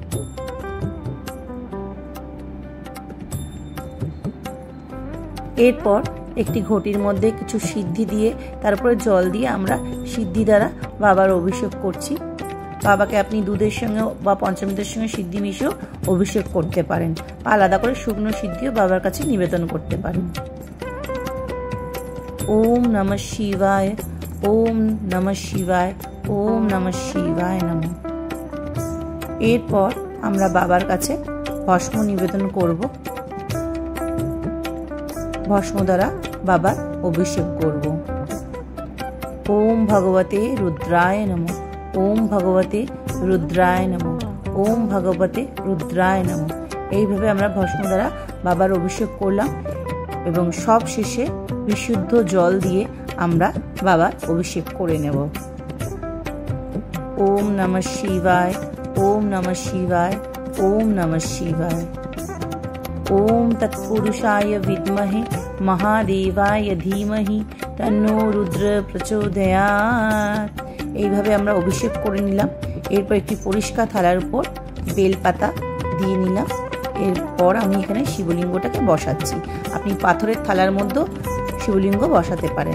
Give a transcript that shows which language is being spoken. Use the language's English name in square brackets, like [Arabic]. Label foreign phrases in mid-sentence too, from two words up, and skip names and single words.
[Bangla] এরপর একটি ঘটির মধ্যে কিছু সিদ্ধি দিয়ে তারপরে জল দিয়ে আমরা সিদ্ধি দ্বারা বাবার অভিষেক করছি। বাবাকে আপনি দুধের সঙ্গে বা পঞ্চামৃতের সঙ্গে সিদ্ধি মিশিয়েও অভিষেক করতে পারেন। আলাদা করে শুকনো সিদ্ধিও বাবার কাছে নিবেদন করতে পারেন। [Sanskrit] ওম নমঃ শিবায়, ওম নমঃ শিবায়, ওম নমঃ শিবায় নমঃ। [Bangla] এরপর আমরা বাবার কাছে ভস্ম নিবেদন করব। ভস্ম দ্বারা বাবার অভিষেক করব। [Sanskrit] ওম ভগবতে রুদ্রায় নমঃ, ওম ভগবতে রুদ্রায় নমঃ, ওম ভগবতে রুদ্রায় নমঃ। [Bangla] এইভাবে আমরা ভস্ম দ্বারা বাবার অভিষেক করলাম এবং সব শেষে বিশুদ্ধ জল দিয়ে আমরা বাবার অভিষেক করে নেব। [Sanskrit] ওম নমঃ শিবায়, ওম নমঃ শিবায়, ওম নমঃ শিবায়। ওম তৎপুরুষায় বিদ্মহে মহাদেবায় ধীমহি তন্নো রুদ্র প্রচোদয়াৎ। [Bangla] এইভাবে আমরা অভিষেক করে নিলাম। এরপর একটি পরিষ্কার থালার উপর বেলপাতা দিয়ে নিলাম। এরপর আমি এখানে শিবলিঙ্গটাকে বসাচ্ছি। আপনি পাথরের থালার মধ্যেও শিবলিঙ্গ বসাতে পারেন।